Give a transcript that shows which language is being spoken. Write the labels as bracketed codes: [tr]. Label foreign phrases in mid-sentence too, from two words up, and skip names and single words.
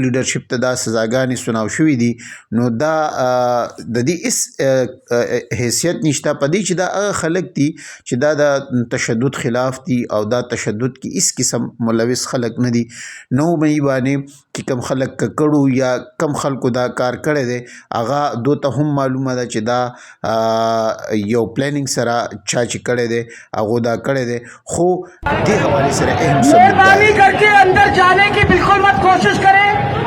[ps] لیډرشپ ته دا سزاګانې سناو شوي دي نو دا د دې هیڅ حیثیت نشته په دې چې دا هغه خلک دي چې دا د تشدد خلاف دي او دا تشدد کې هیڅ قسم ملوث خلک نه دي 9 مئی باندې چې کوم خلک ککړو یا کم خلکو دا کار کړی دی هغه دوی ته هم معلومه ده چې دا یو پلانینګ سره چا چې کړی دی هغه دا کړی دی خو دې حوالې سره اهم څه [ur] مهربانی کر کے اندر جانے کی بالکل مت کوشش کریں